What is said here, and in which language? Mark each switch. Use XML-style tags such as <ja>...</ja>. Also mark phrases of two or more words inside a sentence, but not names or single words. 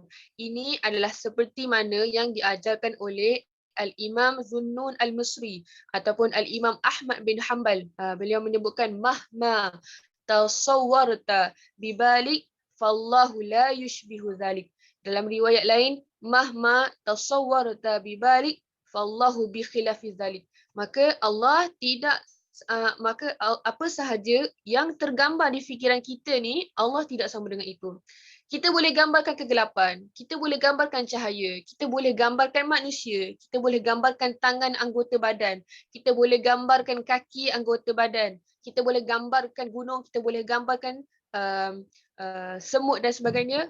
<ms>Ini adalah seperti mana yang diajarkan oleh Al-Imam Zunnun Al-Misri ataupun Al-Imam Ahmad bin Hanbal. Beliau menyebutkan</ms> <ar>مهما تصورت ببالك فالله لا يشبه ذلك.</ar> <ms>Dalam riwayat lain,</ms> <ar>مهما تصورت ببالك فالله بخلاف ذلك.</ar> <ms>Maka Allah tidak apa sahaja yang tergambar di fikiran kita ni, Allah tidak sama dengan itu. Kita boleh gambarkan kegelapan, kita boleh gambarkan cahaya, kita boleh gambarkan manusia, kita boleh gambarkan tangan anggota badan, kita boleh gambarkan kaki anggota badan, kita boleh gambarkan gunung, kita boleh gambarkan semut dan sebagainya.</ms>